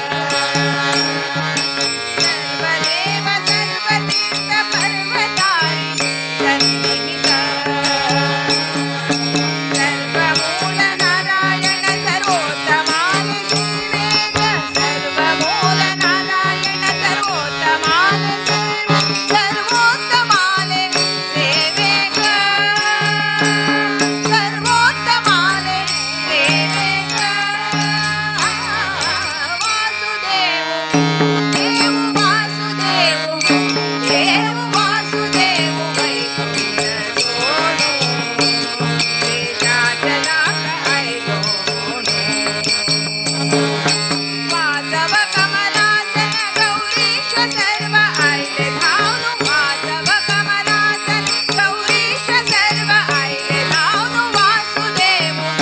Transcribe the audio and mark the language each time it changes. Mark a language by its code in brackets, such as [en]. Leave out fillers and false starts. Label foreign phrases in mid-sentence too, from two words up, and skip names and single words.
[sa] सर्वदेव सर्वतीर्थ पर्वतारी सन्निहित सर्वमूल नारायण सर्वोत्तमानि सेवेत सर्वमूल नारायण सर्वोत्तमानि सर्वोत्तमाले सेवेत [kok] सर्वोत्तमाले सेवेत वासुदेव देव वासुदेव वैकुंठ सोडो शेषाचलाक आयलो वासव कमलासन गौरीश सर्व आयले धावू वासव कमलासन गौरीश सर्व आयले धावू वासुदेव